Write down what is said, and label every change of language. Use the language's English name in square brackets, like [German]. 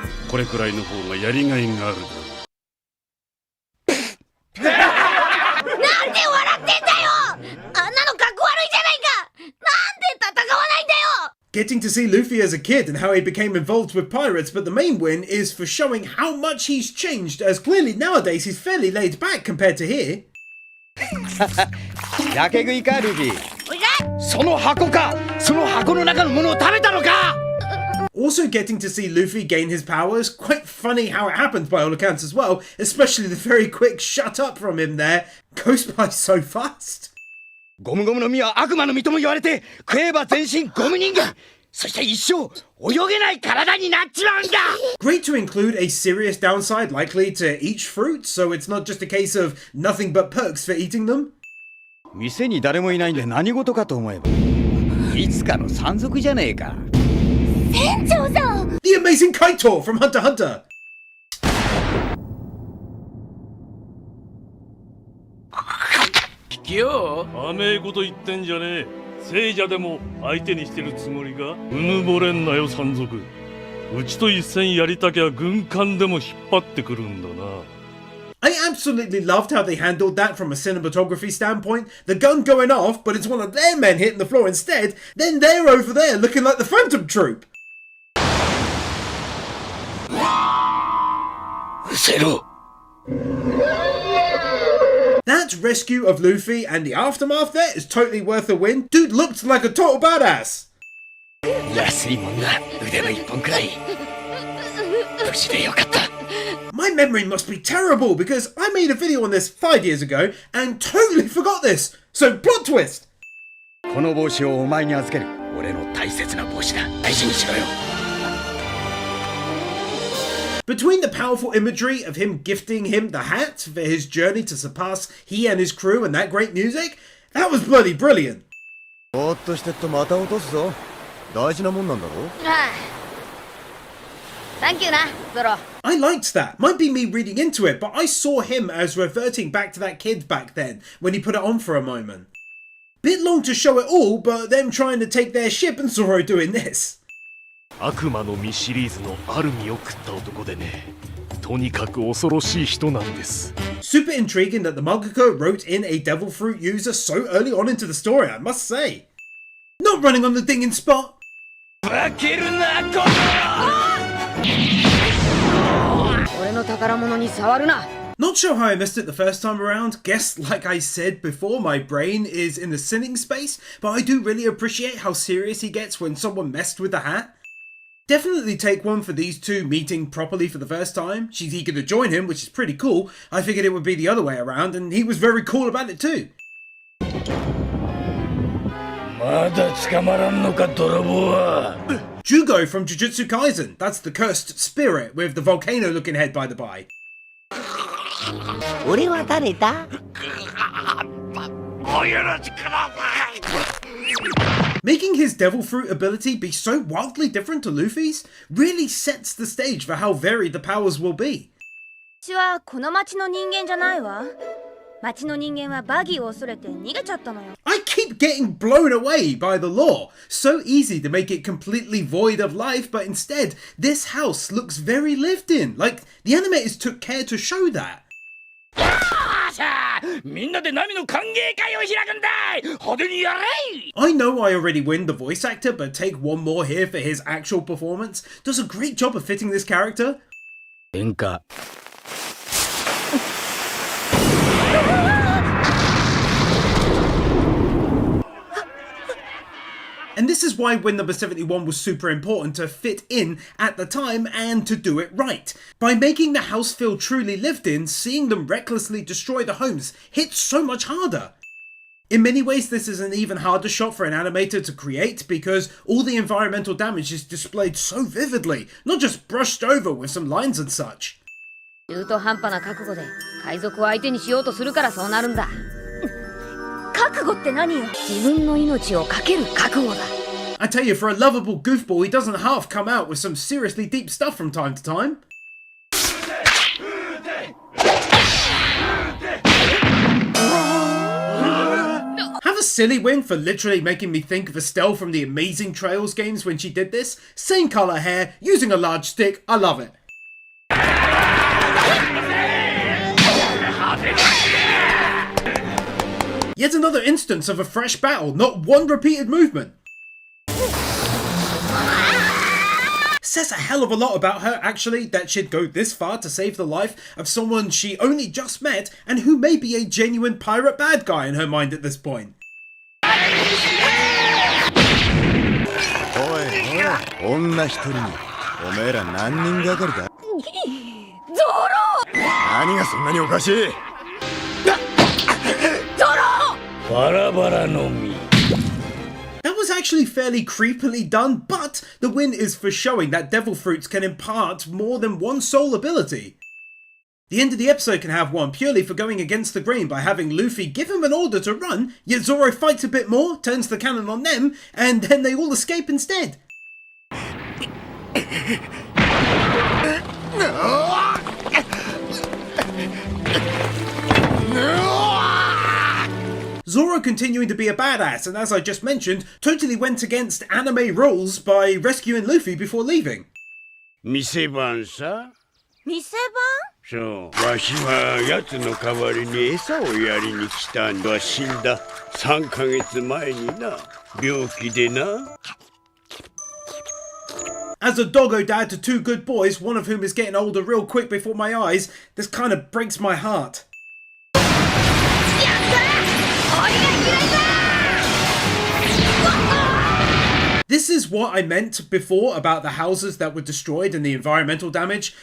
[Japanese] これくらいの方がやりがいがある。なんで笑ってんだよ。あんなのかっこ悪いじゃないか。なんで戦わないんだよ。 [English] Getting to see Luffy as a kid and how he became involved with pirates, but the main win is for showing how much he's changed, as clearly nowadays he's fairly laid back compared to here. [Japanese] やけ食いかルフィ。その箱か。その箱の中のものを食べたのか。 [English] Also getting to see Luffy gain his powers, quite funny how it happened by all accounts as well, especially the very quick shut up from him there, goes by so fast. [Japanese] ゴムゴムの実は悪魔の実とも言われて、食えば全身ゴム人間。そして一生泳げない体になっちまうんだ。 [English] Great to include a serious downside likely to each fruit, so it's not just a case of nothing but perks for eating them. [Japanese] 店に誰もいないんで何事かと思えば、いつかの山賊じゃねえか。船長さん。 [English] The amazing Kaito from Hunter x Hunter. [Japanese] 聞きよ。甘えこと言ってんじゃねえ。聖者でも相手にしてるつもりか。うぬぼれんなよ山賊。うちと一戦やりたきゃ軍艦でも引っ張ってくるんだな。 [English] I absolutely loved how they handled that from a cinematography standpoint. The gun going off, but it's one of their men hitting the floor instead. Then they're over there looking like the Phantom Troop. [Japanese] うせろ。 [English] That rescue of Luffy and the aftermath there is totally worth a win. Dude looked like a total badass. [Japanese] 安いもんな。腕の一本くらい。無事でよかった。 [English] My memory must be terrible because I made a video on this 5 years ago and totally forgot this. So plot twist. [Japanese] この帽子をお前に預ける。俺の大切な帽子だ。大事にしろよ。 [English] Between the powerful imagery of him gifting him the hat for his journey to surpass he and his crew and that great music, that was bloody brilliant. [Japanese] ぼーっとしてっとまた落とすぞ。大事なもんなんだろ。ああ。 [English] Thank you な、ゾロ。 I liked that. Might be me reading into it, but I saw him as reverting back to that kid back then, when he put it on for a moment. Bit long to show it all, but them trying to take their ship and Zoro doing this. [Japanese] 悪魔の実シリーズのある実を食った男でね。とにかく恐ろしい人なんです。 [English] Super intriguing that the mangaka wrote in a devil fruit user so early on into the story, I must say. Not running on the dinging spot. [Japanese] 負けるなこの俺の宝物に触るな [English] Not sure how I missed it the first time around. Guess, like I said before, my brain is in the sinning space, but I do really appreciate how serious he gets when someone messed with the hat. Definitely take one for these two meeting properly for the first time. She's eager to join him, which is pretty cool. I figured it would be the other way around, and he was very cool about it too. [Japanese] まだ捕まらんのか泥棒は。 [English] Jugo from Jujutsu Kaisen. That's the cursed spirit with the volcano looking head by the by. [Japanese] 俺は誰だ [English] Making his devil fruit ability be so wildly different to Luffy's really sets the stage for how varied the powers will be. [Japanese] 私はこの町の人間じゃないわ。町の人間はバギーを恐れて逃げちゃったのよ。 [English] I keep getting blown away by the law. So easy to make it completely void of life, but instead, this house looks very lived in. Like, the animators took care to show that. [Japanese] みんなでナミの歓迎会を開くんだ派手にやれ [English] I know I already win the voice actor, but take one more here for his actual performance. Does a great job of fitting this character. [Japanese] 喧嘩 [English] And this is why win number 71 was super important to fit in at the time and to do it right. By making the house feel truly lived in, seeing them recklessly destroy the homes hits so much harder. In many ways, this is an even harder shot for an animator to create because all the environmental damage is displayed so vividly, not just brushed over with some lines and such. [Japanese] 中途半端な覚悟で海賊を相手にしようとするからそうなるんだ。覚悟って何よ？自分の命をかける覚悟だ。 [English] I tell you, for a lovable goofball, he doesn't half come out with some seriously deep stuff from time to time. Have a silly win for literally making me think of Estelle from the Amazing Trails games when she did this. Same colour hair, using a large stick, I love it. Yet another instance of a fresh battle, not one repeated movement. Says a hell of a lot about her, actually, that she'd go this far to save the life of someone she only just met and who may be a genuine pirate bad guy in her mind at this point. [Japanese] おいおい女一人におめえら何人がかりだゾロ何がそんなにおかしいバラバラの実 [English] That was actually fairly creepily done, but the win is for showing that devil fruits can impart more than one soul ability. The end of the episode can have one purely for going against the grain by having Luffy give him an order to run, yet Zoro fights a bit more, turns the cannon on them, and then they all escape instead. Zoro continuing to be a badass, and as I just mentioned, totally went against anime rules by rescuing Luffy before leaving. [Japanese] 店番さ店そうわしは奴の代わりに餌をやりに来たんだ死んだ3ヶ月前にな病気でな [English] As a doggo dad to two good boys, one of whom is getting older real quick before my eyes, this kind of breaks my heart. This is what I meant before about the houses that were destroyed and the environmental damage.